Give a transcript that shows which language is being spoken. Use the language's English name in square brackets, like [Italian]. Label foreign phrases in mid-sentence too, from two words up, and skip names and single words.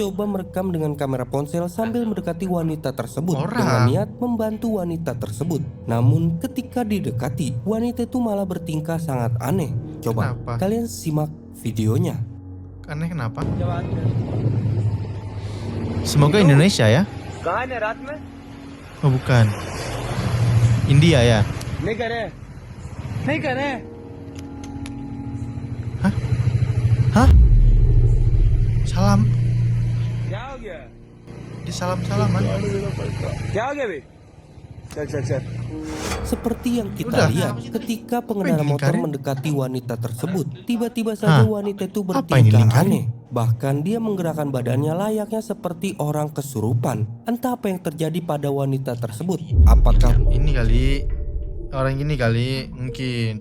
[Indonesian] mencoba merekam dengan kamera ponsel sambil mendekati wanita tersebut Orang. dengan niat membantu wanita tersebut. Namun ketika didekati, wanita itu malah bertingkah sangat aneh. Coba Kenapa? kalian simak videonya. Aneh kenapa? Semoga Indonesia ya. [Hindi] कहाँ है रात में [Indonesian] Oh bukan. India ya. [Hindi] नहीं करे नहीं करे Hah? [Indonesian] Salam. [Hindi] क्या हो गया [Indonesian] Di salam-salaman. [Hindi] क्या हो गया बे चल चल चल [Indonesian] Seperti yang kita Udah. lihat ketika pengendara Apa ini motor lingkaran? mendekati wanita tersebut, tiba-tiba saja Hah? wanita itu Apa ini bertingkah lingkaran? aneh. Bahkan dia menggerakkan badannya layaknya seperti orang kesurupan. Entah apa yang terjadi pada wanita tersebut. Apakah Ini kali orang ini kali mungkin.